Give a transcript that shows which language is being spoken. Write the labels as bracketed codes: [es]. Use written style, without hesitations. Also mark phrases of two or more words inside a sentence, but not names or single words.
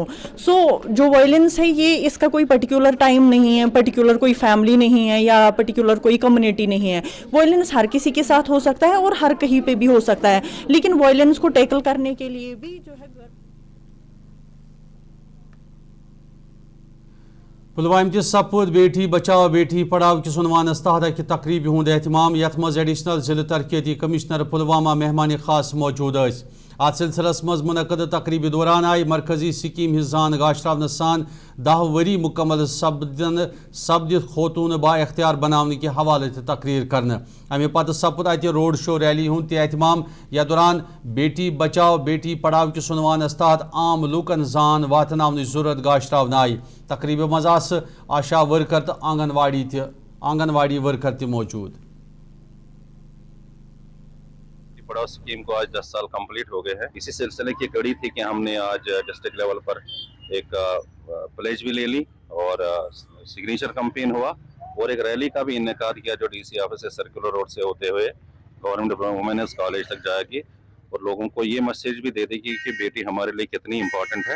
[hi] सो जो वायलेंस है ये इसका कोई [en] particular time [hi] नहीं है, पर्टिकुलर कोई फैमिली नहीं है या पर्टिकुलर कोई कम्युनिटी नहीं है। वायलेंस हर किसी के साथ हो सकता है और हर कहीं पे भी हो सकता है, लेकिन वायलेंस को टैकल करने के लिए भी जो है [ks] पुलवामा कि सपुद बेटी बचाओ बेटी पढ़ाओ किस उन्वानस तहत कि तकरीब हुंद एहतमाम यथ मज एडिशनल जिला तरक्याती कमिश्नर पुलवामा मेहमान खास मौजूद। अत सिलसिलस मज मुनक़द तकरीब दौरान आई मरकजी स्कीम हिज जान गाशरावन सान 10 वरी मुकम्मल सपदित खोतून बा इख्तियार बनाने के हवाले तकरीर करने। अमे पत सपुद अत [en] road show rally [ks] हुंद एहतमाम या दौरान बेटी बचाओ बेटी पढ़ाओ किस उन्वानस तहत आम लूकन जान वातनावन जरूरत गाशरावन आई। तकरीब मज आशा वर्कर तो आंगनवाड़ी वर्कर त मौजूद। [hi] पढ़ाओ स्कीम को आज 10 साल कंप्लीट हो गए हैं। इसी सिलसिले की कड़ी थी कि हमने आज [en] district level [hi] पर एक प्लेज भी ले ली और [en] signature campaign [hi] हुआ और एक रैली का भी इनेकाद किया जो DC ऑफिस से सर्कुलर रोड से होते हुए गवर्नमेंट वुमेन्स कॉलेज तक जाएगी और लोगों को ये मैसेज भी दे देगी कि बेटी हमारे लिए कितनी इम्पोर्टेंट है।